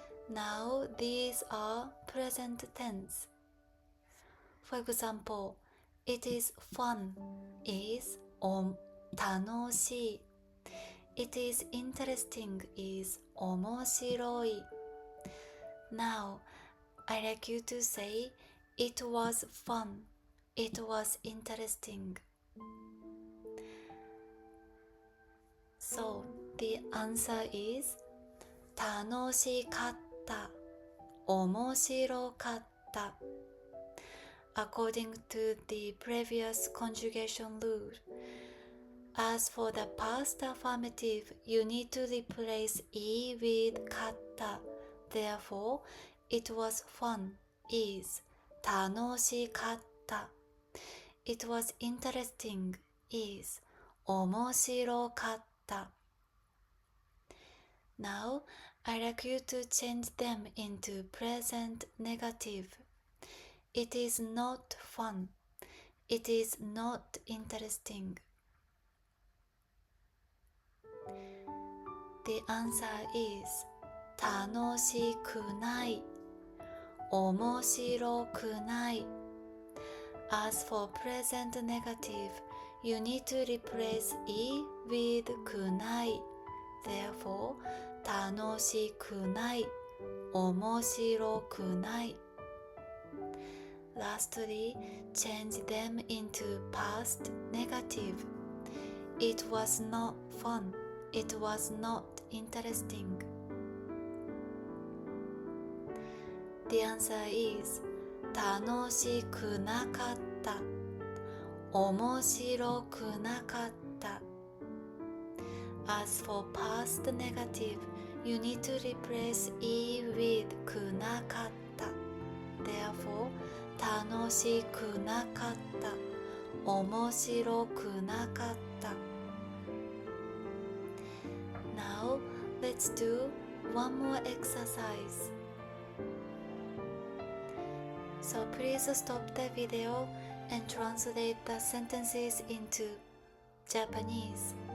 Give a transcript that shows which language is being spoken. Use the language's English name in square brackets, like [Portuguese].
[English] Now these are present tense. For example, it is fun is 楽しい. It is interesting is 面白い. Now, I'd like you to say it was fun, it was interesting. So, the answer is [Japanese] 楽しかった、面白かった. [English] According to the previous conjugation rule. As for the past affirmative, you need to replace i with かった. Therefore, It was fun is 楽しかった。 It was interesting is 面白かった。 Now, I'd like you to change them into present negative. It is not fun. It is not interesting. The answer is [Japanese] 楽しくない。面白くない。 [English] As for present negative, you need to replace I with くない。 Therefore, 楽しくない。 [Japanese] 面白くない。 [English] Lastly, change them into past negative. It was not fun. It was not interesting. The answer is [Japanese] 楽しくなかった。面白くなかった。 [English] As for past negative, you need to replace I with くなかった。 Therefore, [Japanese] 楽しくなかった。面白くなかった。 [English] Now, let's do one more exercise. So please stop the video and translate the sentences into Japanese.